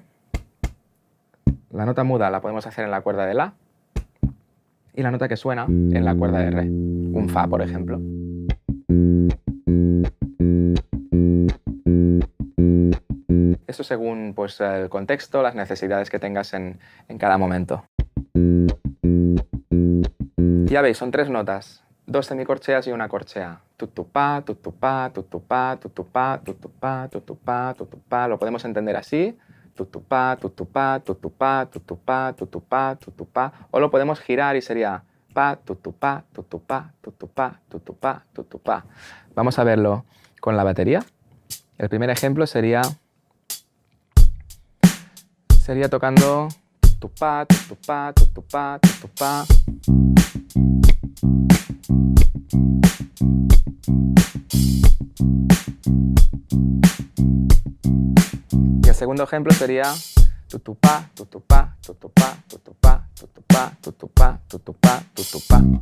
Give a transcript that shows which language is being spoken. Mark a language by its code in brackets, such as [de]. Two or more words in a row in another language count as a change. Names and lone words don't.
[es] La nota muda la podemos hacer en la cuerda de la y la nota que suena en la cuerda de re, un fa, por ejemplo. Eso según pues, el contexto, las necesidades que tengas en cada momento. Ya veis, son tres notas, dos semicorcheas y una corchea. Tutupá, tutupá, tutupá, tutupá, tutupá, tutupá, tutupá. Lo podemos entender así. Tutupá, tutupá, tutupá, tutupá, tutupá, tutupá. O lo podemos girar y sería pa, tutupá, tutupá, tutupá, tutupá, tutupá. Vamos a verlo con la batería. El primer ejemplo sería tocando tutupá, tutupá, tutupá, tutupá. Y el segundo ejemplo sería tutupá, tutupá, tutupá, tutupá, tutupá, tutupá, tutupá, tutupá.